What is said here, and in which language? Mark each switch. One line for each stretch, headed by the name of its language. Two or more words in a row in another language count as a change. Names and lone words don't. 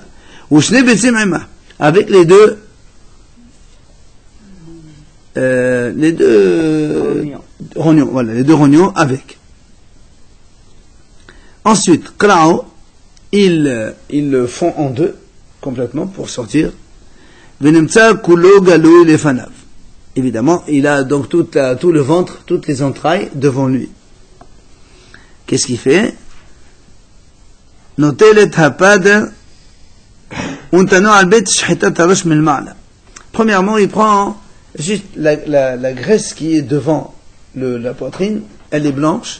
French: Avec les deux rognons, voilà, les deux rognons avec. Ensuite, Krao, ils le font en deux, complètement, pour sortir.
Hebrew: ונמצא כולו גלוי לפניו.
French: évidemment, il a donc tout le ventre, toutes les entrailles devant lui. Qu'est-ce qu'il fait? Premièrement, il prend juste la graisse qui est devant la poitrine, elle est blanche.